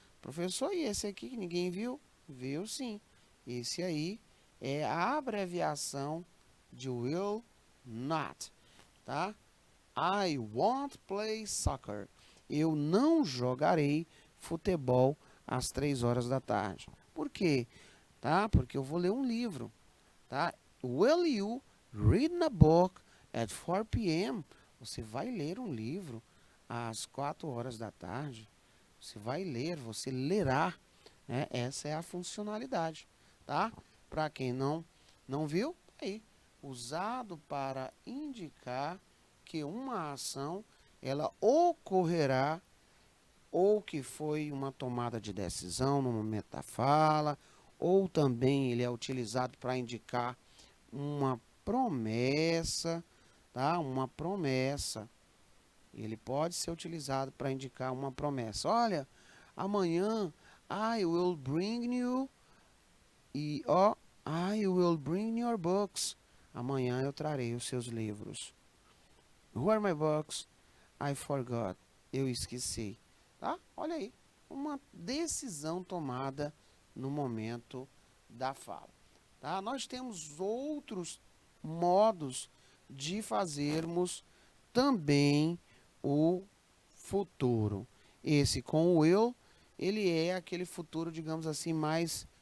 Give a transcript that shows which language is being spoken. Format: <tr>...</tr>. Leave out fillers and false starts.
<pt>Professor, e esse aqui que ninguém viu? Viu sim. Esse aí é a abreviação de will not, tá?</pt> <en>I won't play soccer.</en> <pt>Eu não jogarei futebol às 3 horas da tarde. Por quê? Tá? Porque eu vou ler um livro, tá?</pt> <en>Will you read a book at 4 p.m.?</en> <pt>Você vai ler um livro às 4 horas da tarde. Você vai ler, você lerá, né? Essa é a funcionalidade, tá? Para quem não viu, aí, usado para indicar que uma ação, ela ocorrerá ou que foi uma tomada de decisão no momento da fala, ou também ele é utilizado para indicar uma promessa, tá? Uma promessa. Ele pode ser utilizado para indicar uma promessa. Olha, amanhã</pt> <en>I will bring you I will bring your books.</en> <pt>Amanhã eu trarei os seus livros.</pt> <en>Who are my books? I forgot.</en> <pt>Eu esqueci. Tá? Olha aí, uma decisão tomada no momento da fala. Tá? Nós temos outros modos de fazermos também o futuro. Esse com o will, ele é aquele futuro, digamos assim, mais</pt>